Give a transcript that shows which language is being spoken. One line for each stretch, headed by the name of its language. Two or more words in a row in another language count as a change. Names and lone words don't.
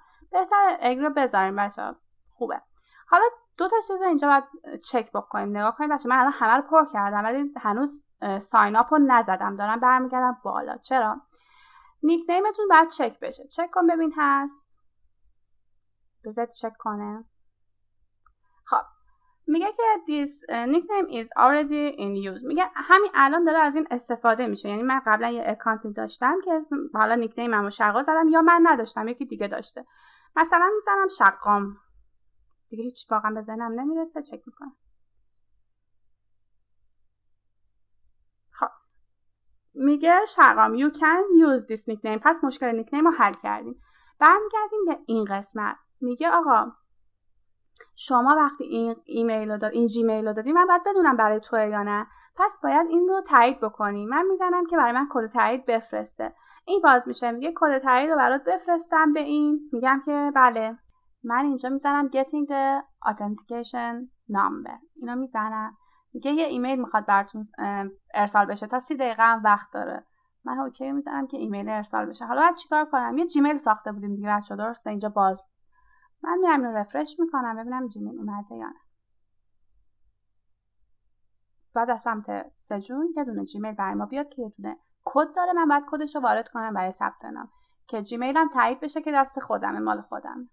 Persian: بهتره اگری بذاریم بچه‌ها، خوبه. حالا دو تا چیز اینجا باید چک بکنیم، نگاه کنیم بچه. من الان همه رو پر کردم ولی هنوز
English: sign up
Persian: رو نزدم، دارم برمیگردم بالا. چرا؟ نیک نیمتون باید چک بشه. چک کن ببین هست، بذارید چک کنه. خب میگه که
English: this nickname is already in use،
Persian: میگه همین الان داره از این استفاده میشه. یعنی من قبلا یه اکانتی داشتم که حالا نیکنیممو شقا زدم، یا من نداشتم یکی دیگه داشته، مثلا میزنم شقام دیگه، هیچ واقعا به ذهنم نمیرسه، چک میکنم. خب میگه شقام
English: you can use this nickname،
Persian: پس مشکل نیکنیم رو حل کردیم. برمیگردیم به این قسمت. میگه آقا شما وقتی این ایمیل رو این جیمیل رو دادی، من باید بدونم برای توئه یا نه، پس باید این رو تایید بکنی. من میزنم که برای من کد تایید بفرسته. این باز میشه میگه کد تایید رو برات بفرستم به این، میگم که بله. من اینجا میزنم
English: getting the authentication number،
Persian: اینا میزنم. میگه یه ایمیل میخواد براتون ارسال بشه، تا 30 دقیقه هم وقت داره. من اوکی میزنم که ایمیل ارسال بشه. حالا بعد چیکار کنم؟ یه جیمیل ساخته بودیم دیگه بچه‌ها، درسته؟ اینجا باز من میرم اینو رفرش میکنم ببینم جیمیل اومده یا نه. بعد از سمت سجون یه دونه جیمیل برای ما بیاد که یه دونه کد داره، من باید کدش رو وارد کنم برای ثبت نام که جیمیلم تایید بشه که دست خودمه، مال خودم.